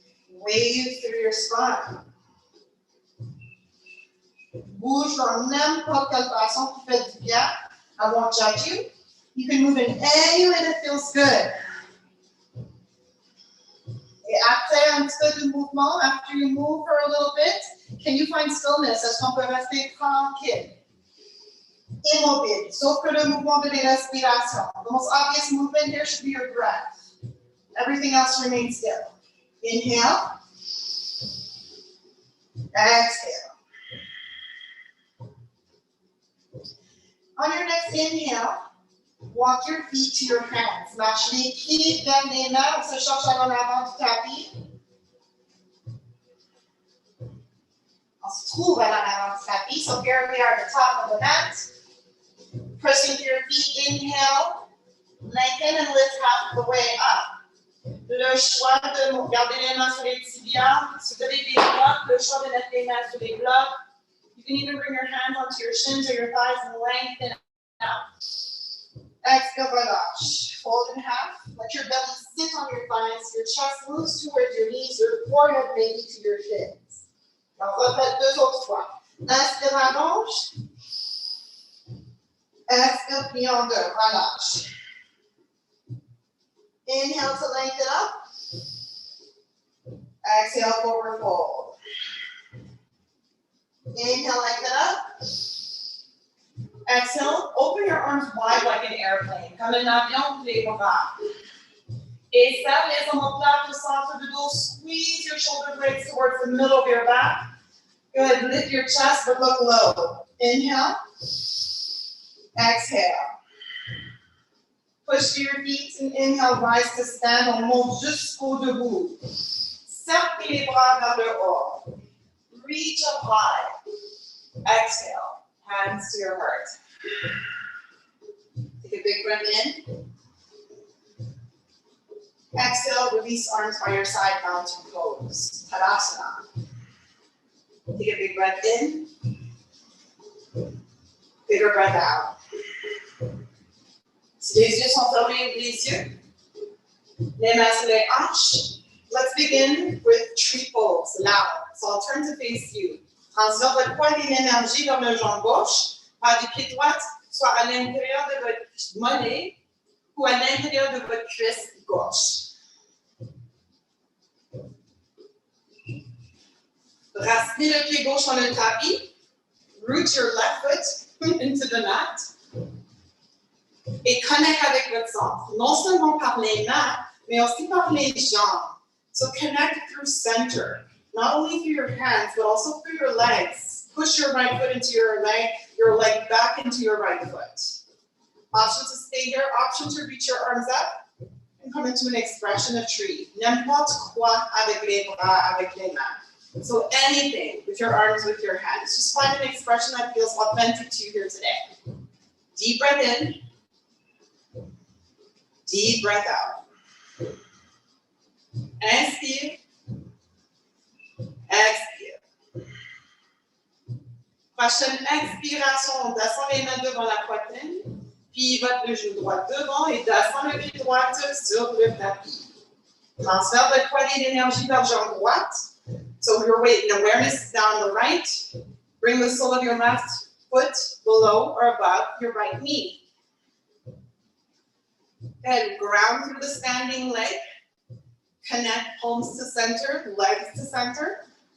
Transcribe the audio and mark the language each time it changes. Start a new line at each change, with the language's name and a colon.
English: Wave through your spine.
French: Bouge dans n'importe quelle façon qui fait du bien.
English: I won't judge you. You can move in any way that feels good.
French: Et après un petit peu de mouvement,
English: after you move for a little bit, can you find stillness?
French: Est-ce qu'on peut rester tranquille? Immobile, sauf que le mouvement de la respiration.
English: The most obvious movement here should be your breath. Everything else remains still. Inhale. Exhale. On your next inhale, walk your feet to your hands.
French: Lâche les pieds vers les mains. On se cherche à l'avant du tapis. On se trouve à l'avant du tapis.
English: So here we are at the top of the mat. Pressing through your feet, inhale, lengthen and lift half the way up.
French: Le choix de garder les mains sur les tibias. Si vous avez des blocs, le choix de mettre les mains sur les blocs.
English: You can even bring your hands onto your shins or your thighs and lengthen out. Exhale,
French: relâche.
English: Fold in half. Let your belly sit on your thighs. Your chest moves towards your knees, your forehead maybe to your shins.
French: Alors, on répète deux autres fois. Inspire, allonge.
English: Exhale,
French: plie en deux, relâche.
English: Inhale to lengthen up. Exhale, forward fold. Inhale, lengthen up. Exhale, open your arms wide like an airplane.
French: Comme un avion, les bras. Et serre les omoplates au centre du dos.
English: Squeeze your shoulder blades towards the middle of your back. Go ahead, lift your chest, but look low. Inhale. Exhale. Push to your feet and inhale, rise to stand.
French: On monte jusqu'au debout. Serre les bras vers le haut.
English: Reach up high. Exhale. Hands to your heart. Take a big breath in. Exhale, release arms by your side, mountain pose. Tadasana. Take a big breath in. Bigger breath out.
French: Si les yeux sont fermés, les yeux. Les mains sur les hanches.
English: Let's begin with tree pose, loud. So I'll turn to face you.
French: Transfère votre poids et l'énergie vers le jambe gauche, par du pied droit, soit à l'intérieur de votre mollet ou à l'intérieur de votre cuisse gauche. Racinez le pied gauche dans le tapis.
English: Root your left foot into the mat.
French: Et connecte avec votre centre. Non seulement par les mains, mais aussi par les jambes.
English: So connect through center. Not only through your hands, but also through your legs. Push your right foot into your leg back into your right foot. Option to stay here, option to reach your arms up and come into an expression of tree. N'importe quoi avec les bras, avec les mains. So anything with your arms, with your hands. Just find an expression that feels authentic to you here today. Deep breath in. Deep breath out.
French: Inspire. Expire. Prochaine expiration, on descend les mains devant la poitrine, puis votre le genou droit devant et descend le pied droit sur le tapis. Transfère votre poids et l'énergie vers jambe droite.
English: So your weight and awareness is down the right. Bring the sole of your left foot below or above your right knee. Then ground through the standing leg. Connect palms to center, legs to center.